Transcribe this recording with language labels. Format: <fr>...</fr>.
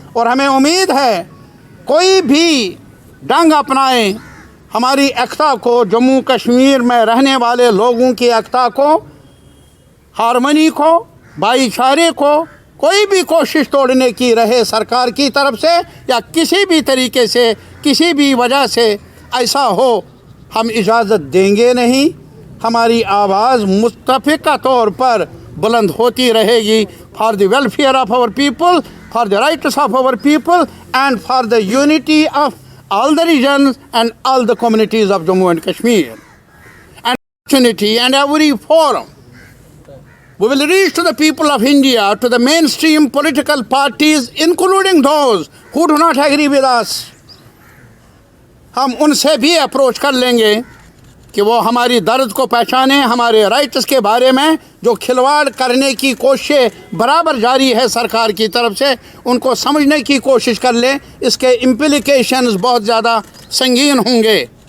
<hi>और हमें उम्मीद है कोई भी ढंग अपनाए हमारी एकता को, जम्मू कश्मीर में रहने वाले लोगों की एकता को, हारमनी को, भाईचारे को, कोई भी कोशिश तोड़ने की रहे सरकार की तरफ से या किसी भी तरीके से, किसी भी वजह से ऐसा हो, हम इजाज़त देंगे नहीं। हमारी आवाज़ मुत्तफ़िक़ा तौर पर बुलंद होती रहेगी</hi> <en>For the welfare of our people, for the rights of our people and for the unity of all the regions and all the communities of Jammu and Kashmir. And opportunity and every forum, we will reach to the people of India, to the mainstream political parties, including those who do not agree with us.</en> <hi>हम उनसे भी approach कर लेंगे कि वो हमारी दर्द को पहचानें, हमारे राइट्स के बारे में जो खिलवाड़ करने की कोशिशें बराबर जारी है सरकार की तरफ से, उनको समझने की कोशिश कर लें। इसके इम्प्लिकेशंस बहुत ज़्यादा संगीन होंगे।</hi>